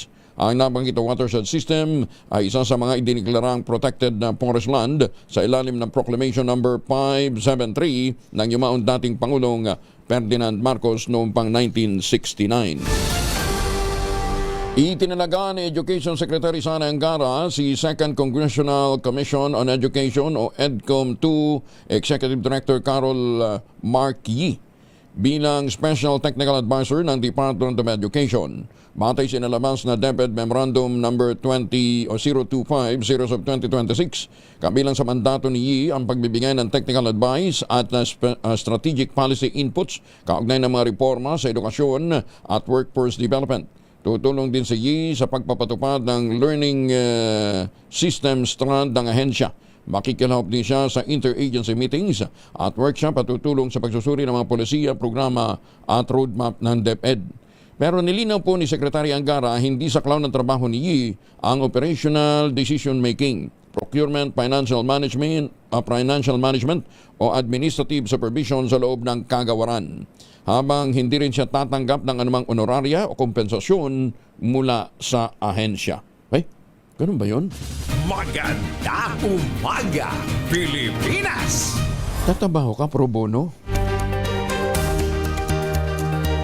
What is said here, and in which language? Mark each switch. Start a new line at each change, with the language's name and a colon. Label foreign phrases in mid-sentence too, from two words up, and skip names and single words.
Filipino: Ang nabanggit na watershed system ay isa sa mga idineklarang
English: protected forest land
Filipino: sa ilalim ng Proclamation number 573 ng yumaong dating Pangulong Ferdinand Marcos noong pang 1969. Itinalaga ni Education Secretary Sara Angara si Second Congressional Commission on Education o EDCOM 2 Executive Director Carol Marquis bilang Special Technical Advisor ng Department of Education. Batay sinalabas na DepEd Memorandum number 025
English: series of 2026.
Filipino: Kabilang sa mandato ni Yi ang pagbibigay ng
English: technical advice
Filipino: at
English: strategic policy inputs
Filipino: kaugnay ng mga reforma sa edukasyon at
English: workforce development.
Filipino: Tutulong din si Yi sa pagpapatupad ng
English: learning system strand
Filipino: ng ahensya. Makikilahok din siya sa
English: interagency meetings
Filipino: at workshop at tutulong sa pagsusuri ng mga polisiya, programa at roadmap ng DepEd. Pero nilinaw po ni Secretary Angara, hindi saklaw ng trabaho ni Yi ang
English: operational decision making, procurement, financial management
Filipino: o
English: administrative supervision
Filipino: sa loob ng kagawaran. Habang hindi rin siya tatanggap ng anumang honoraria o kompensasyon mula sa ahensya. Ay, ganun ba yun? Magandang umaga, Pilipinas! Tatabaho ka
Latin: pro bono?